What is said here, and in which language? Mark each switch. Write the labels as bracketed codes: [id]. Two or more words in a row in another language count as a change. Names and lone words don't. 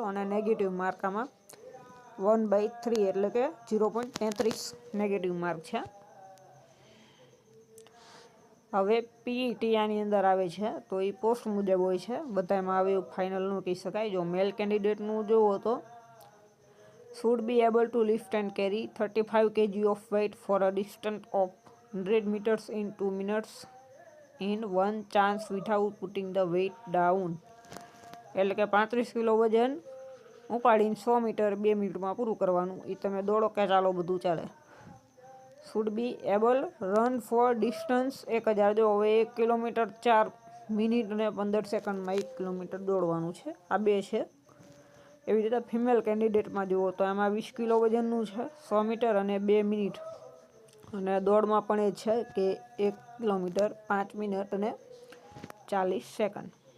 [gu] અને [en] negative mark [gu] આમાં 1/3 એટલે કે 0.33 [en] negative mark [gu] છે. હવે પીઈટી આની અંદર આવે છે, તો એ પોસ્ટ મુજબ હોય છે. બધામાં આવે એવું ફાઇનલ ન કહી શકાય. જો [en] male candidateનું [gu] જોવો તો [en] should be able to lift and carry 35 kg of weight for a distance of 100 meters in 2 minutes in one chance without putting the weight down. [gu] એટલે કે 35 કિલો વજન ઉપાડીને 100 મીટર 2 મિનિટમાં પૂરું કરવાનું. એ તમે દોડો કે ચાલો બધું ચાલે. [en] should be able run for distance 1000. [gu] જો હવે 1 કિલોમીટર 4 મિનિટ અને 15 સેકન્ડમાં 1 કિલોમીટર દોડવાનું છે. આ બે છે. એવી રીતે [en] female candidateમાં [gu] જુઓ તો એમાં 20 કિલો વજનનું છે, 100 મીટર અને 2 મિનિટ. અને દોડમાં પણ એ છે કે 1 કિલોમીટર 5 મિનિટ અને 40 સેકન્ડ.